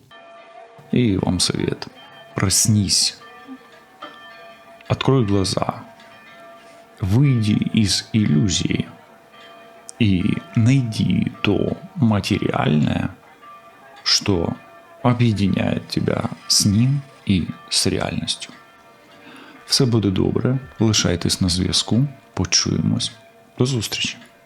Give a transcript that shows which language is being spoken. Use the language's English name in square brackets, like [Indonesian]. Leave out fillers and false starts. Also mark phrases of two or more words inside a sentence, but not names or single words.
[Russian] И вам совет. Проснись. Открой глаза. Выйди из иллюзии. И найди то материальное, что об'єднає тебя [Ukrainian] з ним і з реальністю. Все буде добре. Лишайтесь на зв'язку. Почуємось. До зустрічі.